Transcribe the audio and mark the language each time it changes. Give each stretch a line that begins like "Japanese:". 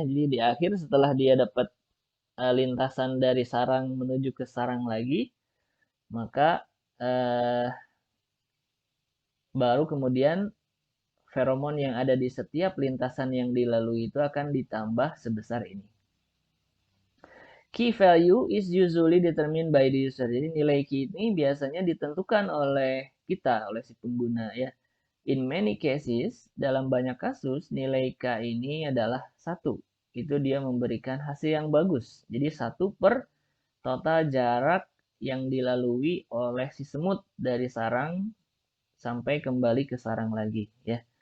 Indonesian: Jadi di akhir setelah dia dapat lintasan dari sarang menuju ke sarang lagi, maka baru kemudian feromon yang ada di setiap lintasan yang dilalui itu akan ditambah sebesar ini.
English: Key value is usually determined by the user.
Indonesian: Jadi nilai key ini biasanya ditentukan oleh kita, oleh si pengguna ya.
English: In many cases,
Indonesian: dalam banyak kasus, nilai K ini adalah 1. Itu dia memberikan hasil yang bagus. Jadi 1 per total jarak yang dilalui oleh si semut dari sarang sampai kembali ke sarang lagi ya.